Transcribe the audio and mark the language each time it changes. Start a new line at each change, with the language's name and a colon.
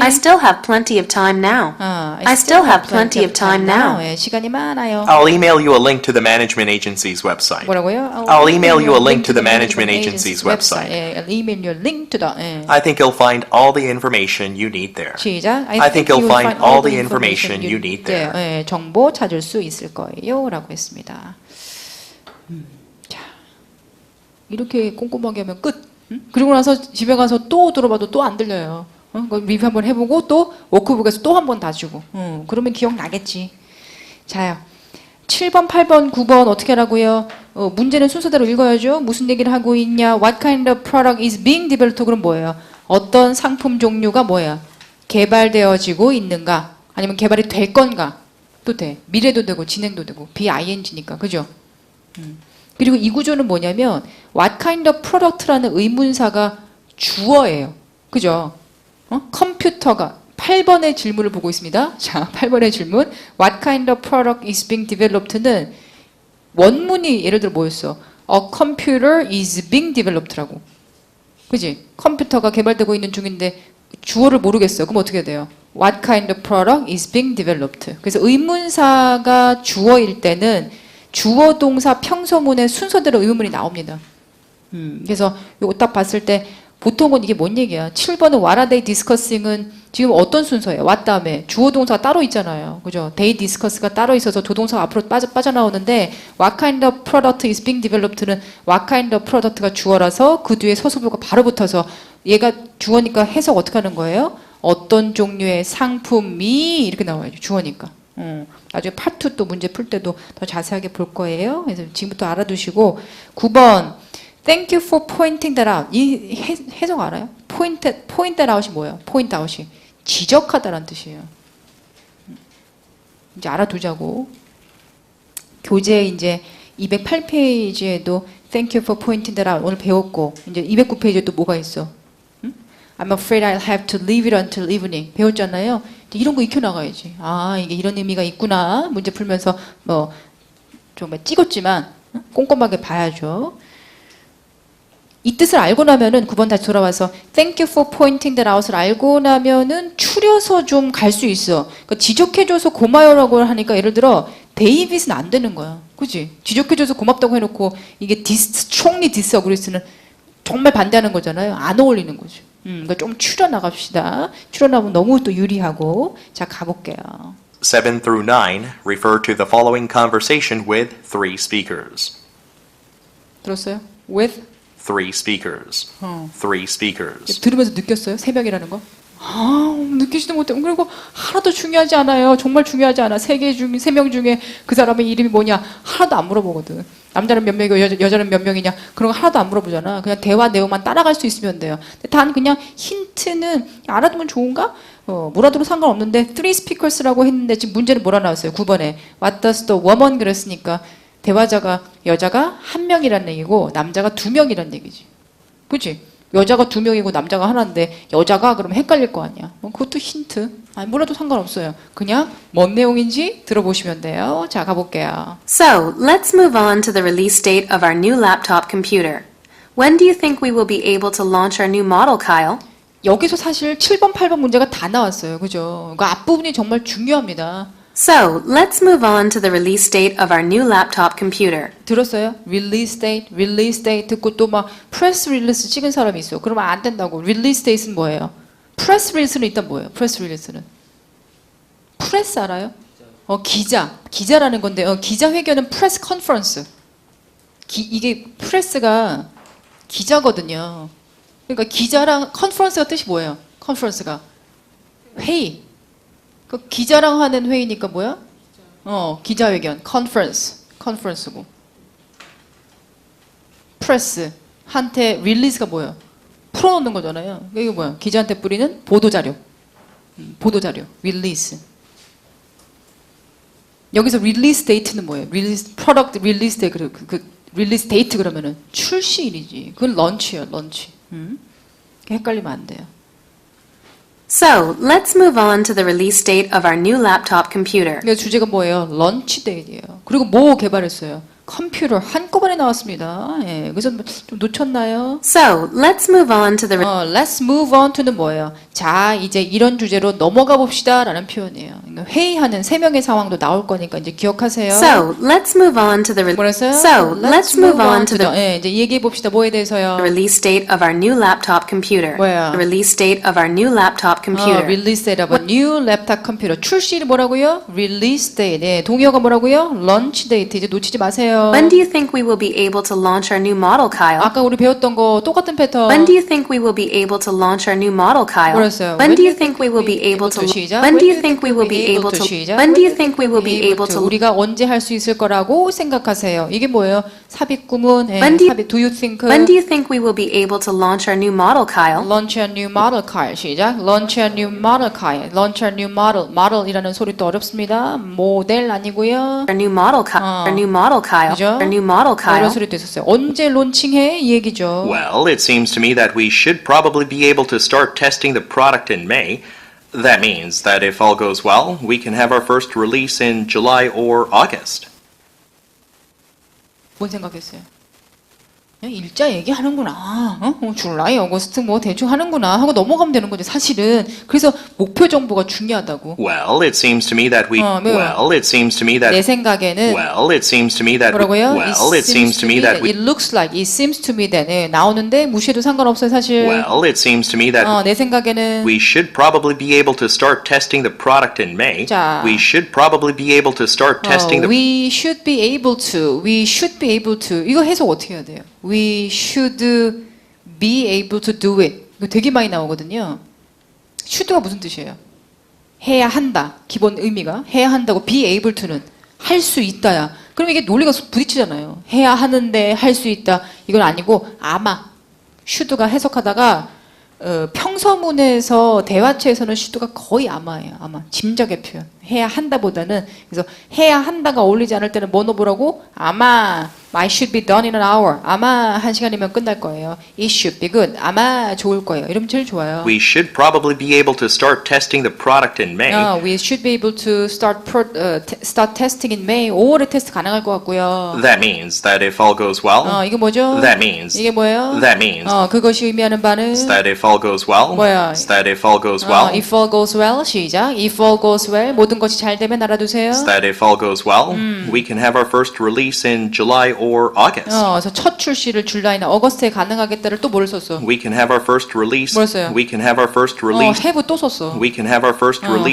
English: I still have plenty of time now. I still have plenty of time now.
Korean: 예, 시간이 많아요.
English: I'll email you a link to the management agency's website.
Korean: 뭐라고요?
English: I'll email you a link to the management agency's website. 예, email you a link to the. 예. I think you'll find all the information you need there.
Korean: 시작.
English: I think you'll find all the information you need there.
Korean: 예, 정보 찾을 수 있을 거예요.라고 했습니다. 자, 이렇게 꼼꼼하게 하면 끝. 그리고 나서 집에 가서 또 들어봐도 또 안 들려요. 리뷰 한번 해보고 또 워크북에서 또 한 번 다시고. 그러면 기억나겠지. 자요. 7번, 8번, 9번 어떻게 하라고요? 문제는 순서대로 읽어야죠. 무슨 얘기를 하고 있냐?
English: What kind of product is being developed?
Korean: 그럼 뭐예요? 어떤 상품 종류가 뭐야? 개발되어지고 있는가? 아니면 개발이 될 건가? 또 돼. 미래도 되고 진행도 되고 BING니까 그죠? 그리고 이 구조는 뭐냐면
English: What kind of product
Korean: 라는 의문사가 주어예요. 그죠? 컴퓨터가 8번의 질문을 보고 있습니다. 자, 8번의 질문.
English: What kind of product is being developed는
Korean: 원문이 예를 들어 뭐였어?
English: A computer is being developed라고.
Korean: 그지? 컴퓨터가 개발되고 있는 중인데 주어를 모르겠어요. 그럼 어떻게 돼요?
English: What kind of product is being developed?
Korean: 그래서 의문사가 주어일 때는 주어 동사 평소문의 순서대로 의문문이 나옵니다. 그래서 이거 딱 봤을 때 보통은 이게 뭔 얘기야? 7번은
English: What are they discussing
Korean: 은 지금 어떤 순서예요? What 다음에 주어 동사가 따로 있잖아요. 그죠?
English: They discuss
Korean: 가 따로 있어서 조동사가 앞으로 빠져나오는데
English: What kind of product is being developed
Korean: 는 What kind of product가 주어라서 그 뒤에 서술보가 바로 붙어서 얘가 주어니까 해석 어떻게 하는 거예요? 어떤 종류의 상품이 이렇게 나와야죠. 주어니까. 나중에 파트 또 문제 풀 때도 더 자세하게 볼 거예요. 그래서 지금부터 알아두시고 9번
English: Thank you for pointing that out.
Korean: 이 해석 알아요? point that out이 뭐예요? point out이 지적하다라는 뜻이에요. 이제 알아두자고. 교재 이제 208페이지에도
English: Thank you for pointing that out
Korean: 오늘 배웠고 이제 209페이지에 또 뭐가 있어?
English: I'm afraid I'll have to leave it until evening.
Korean: 배웠잖아요. 이런 거 익혀 나가야지. 아, 이게 이런 의미가 있구나. 문제 풀면서 뭐 좀 찍었지만 꼼꼼하게 봐야죠. 이 뜻을 알고 나면은 9번 다시 돌아와서 Thank you for pointing that out을 알고 나면은 추려서 좀 갈 수 있어. 그러니까 지적해줘서 고마워라고 하니까 예를 들어 데이빗은 안 되는 거야. 그지? 지적해줘서 고맙다고 해놓고 이게
English: strongly disagree
Korean: 는 정말 반대하는 거잖아요. 안 어울리는 거죠. 그러니까 좀 추려 나갑시다. 추려 나가면 너무 또 유리하고. 자, 가볼게요.
English: 7 through 9 refer to the following conversation with 3 speakers.
Korean: 들었어요?
English: With 3 speakers. 3 speakers.
Korean: 들으면서 느꼈어요? 새벽이라는 거? 아, 느끼지도 못해. 그리고 하나도 중요하지 않아요. 정말 중요하지 않아. 3명 중에 그 사람의 이름이 뭐냐? 하나도 안 물어보거든. 남자는 몇 명이고 여자는 몇 명이냐? 그런 거 하나도 안 물어보잖아. 그냥 대화 내용만 따라갈 수 있으면 돼요. 단 그냥 힌트는 알아두면 좋은가? 몰아도 상관없는데 3 speakers라고 했는데 지금 문제는 뭐라 나왔어요? 9번에
English: What does the woman
Korean: 그랬으니까 대화자가 여자가 1명이라는 얘기고 남자가 2명이라는 얘기지. 그치? 여자가 2명이고 남자가 하나인데 여자가 그럼 헷갈릴 거 아니야. 그것도 힌트. 아니, 몰라도 상관없어요. 그냥 뭔 내용인지 들어보시면 돼요. 자, 가볼게요.
English: So, let's move on to the release date of our new laptop computer. When do you think we will be able to launch our new model, Kyle?
Korean: 여기서 사실 7번, 8번 문제가 다 나왔어요. 그죠? 그 앞부분이 정말 중요합니다.
English: So, let's move on to the release date of our new laptop computer.
Korean: 들었어요? release date 듣고 또 막 press release 찍은 사람이 있어요. 그러면 안 된다고. release date는 뭐예요? press release는 일단 뭐예요? press release는 press 알아요? 기자라는 건데 기자회견은 press conference. 이게 press가 기자거든요. 그러니까 기자랑 conference가 뜻이 뭐예요? conference가 회의. 그 기자랑 하는 회의니까 뭐야? 기자회견, 컨퍼런스고. 프레스 한테 릴리즈가 뭐예요? 풀어놓는 거잖아요. 이게 뭐야? 기자한테 뿌리는 보도자료. 릴리즈. 여기서 릴리즈 데이트는 뭐예요? 릴리즈 프로덕트 릴리즈 데이트 그 릴리즈 데이트 그러면은 출시일이지. 그건 런치예요, 런치. 헷갈리면 안 돼요.
English: So, let's move on to the release date of our new laptop computer.
Korean: 그래서 주제가 뭐예요? 런치 데이예요. 그리고 뭐 개발했어요? 컴퓨터 한꺼번에 나왔습니다. 예, 그래서 좀 놓쳤나요?
English: So, let's move on to the Let's move on to는
Korean: 뭐예요? 자, 이제 이런 주제로 넘어가 봅시다 라는 표현이에요. 그러니까 회의하는 3명의 상황도 나올 거니까 이제 기억하세요.
English: So, let's move on to the
Korean: 뭐랬어요?
English: So, let's move on to the
Korean: 예, 이제 얘기해 봅시다. 뭐에 대해서요?
English: release date of our new laptop computer.
Korean: 뭐야?
English: The release date of our new laptop computer. Release date of a new laptop computer.
Korean: 출시일이 뭐라고요?
English: Release date.
Korean: 네, 동의어가 뭐라고요?
English: Launch date.
Korean: 이제 놓치지 마세요. 생각하세요?
English: When do you think we will be able to launch our new model, Kyle?
Korean: 아까 우리 배웠던 거 똑같은 패턴.
English: When do you think we will be able to launch our new model, Kyle?
Korean: 그랬어요.
English: When do you think we will be able to?
Korean: 시작.
English: When do you think we will be able to?
Korean: 시작.
English: When do you think we will be able to?
Korean: 우리가 언제 할 수 있을 거라고 생각하세요? 이게 뭐예요? 삽입구문. 예,
English: When do you-
Korean: 삽입.
English: Do you think? When do you think we will be able to launch our new model, Kyle? Launch a new model car.
Korean: 시작.
English: Launch a new model car. Launch a new model.
Korean: model이라는 소리 또 어렵습니다. 모델 아니고요.
English: Our new model, Our new model, Kyle.
Korean: 그죠?
English: Our new model, Kyle.
Korean: 이런 소리도 있었어요. 언제 론칭해? 이 얘기죠.
English: Well, it seems to me that we should probably be able to start testing the product in May. That means that if all goes well, we can have our first release in July or August.
Korean: 뭔 생각했어요? 그냥 일자 얘기하는구나. 줄라이, 어거스트 뭐 대충 하는구나 하고 넘어가면 되는 거죠. 사실은 그래서 목표 정보가 중요하다고.
English: Well, it seems to me that we.
Korean: 뭐요?
English: Well, it seems to me
Korean: 내
English: that.
Korean: 생각에는
English: Well, it seems to me that.
Korean: 뭐라고요?
English: Well, it seems to me that we. It looks like, it seems to me that.
Korean: 네, 나오는데 무시해도 상관없어요, 사실.
English: Well, it seems to me that.
Korean: 내 생각에는
English: We should probably be able to start testing the product in May.
Korean: 자.
English: We should probably be able to start testing the. we should be able to. We should be able to.
Korean: 이거 해석 어떻게 해야 돼요?
English: We should be able to do it.
Korean: 이거 되게 많이 나오거든요. should가 무슨 뜻이에요? 해야 한다. 기본 의미가 해야 한다고 be able to는 할 수 있다야. 그럼 이게 논리가 부딪히잖아요. 해야 하는데 할 수 있다. 이건 아니고 아마 should가 해석하다가 평서문에서 대화체에서는 should가 거의 아마예요. 아마 짐작의 표현. 해야 한다보다는 그래서 해야 한다가 어울리지 않을 때는 뭐 넣어보라고? 아마
English: I should be done in an hour.
Korean: 아마 1시간이면 끝날 거예요.
English: It should be good.
Korean: 아마 좋을 거예요. 이러면 제일 좋아요.
English: We should probably be able to start testing the product in May. We should be able to start testing in May.
Korean: 5월에 테스트 가능할 것 같고요.
English: That means that if all goes well.
Korean: 이게 뭐죠?
English: That means.
Korean: 이게 뭐예요?
English: That means.
Korean: 그것이 의미하는 바는
English: That if all goes well.
Korean: 뭐야?
English: That if all goes well. if all goes well.
Korean: 시작.
English: If all goes well.
Korean: 모든 것이 잘 되면 알아두세요.
English: That if all goes well, we can have our first release in July or August.
Korean: 그래서 첫 출시를 줄라이나 어거스트에 가능하겠다를 또 뭘 썼어?
English: We can have our first release.
Korean: 뭘 써요?
English: We can have our first release.
Korean: have 또 썼어.
English: We can have our first release.